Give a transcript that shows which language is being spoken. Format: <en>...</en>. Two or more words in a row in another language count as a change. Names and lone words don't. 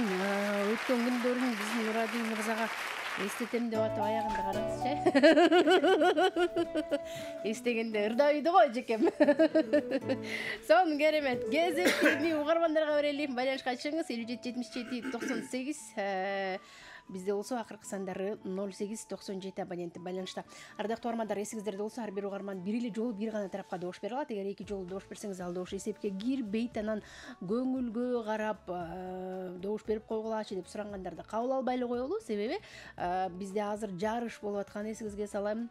<ky>Өткөн күндөрүн биздин Нурадил мырзага эстетем деп атып аягында караңызчы. Эстегенде ырдабыйды го эжекем. Сон керемет. Кезектеги угармандарга берели. Байланышка чыгыңыз 57 77 98. Бизде олса акыркы сандары 0897 абоненти байланышта. Ардактуу угармандар, эсиңиздерде болсо ар бир угарман бир эле жолу бир гана тарапка добуш бере алат. Эгер эки жолу добуш берсеңиз, ал добуш эсепке кирбейт, анан көңүлгө карап добуш берип койгулачы деп сурангандарда кабыл албай эле коелу. Себеби бизде азыр жарыш болуп аткан, эсиңизге салайын.</ky>